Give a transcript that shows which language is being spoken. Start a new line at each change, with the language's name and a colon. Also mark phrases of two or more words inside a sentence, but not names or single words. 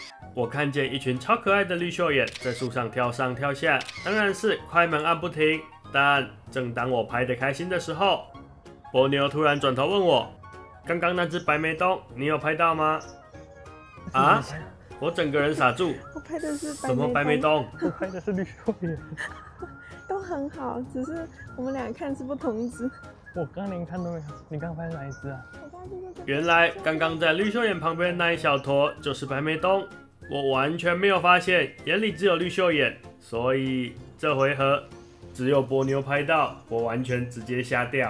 Chinese: 我看見一群超可愛的綠繡眼在樹上跳上跳下，當然是快門按不停。但正當我拍得開心的時候，波妞突然轉頭問我：“剛剛那隻白眉東，你有拍到嗎？” 啊！我整個人傻住。我拍的是什麼白眉東？我拍的是綠繡眼。都很好，只是我們倆看是不同隻。我剛連看都沒有，你剛拍哪一隻啊？原來剛剛在綠繡眼旁邊那一小坨就是白眉東，我完全沒有發現，眼裡只有綠繡眼，所以這回合只有波妞拍到，我完全直接瞎掉。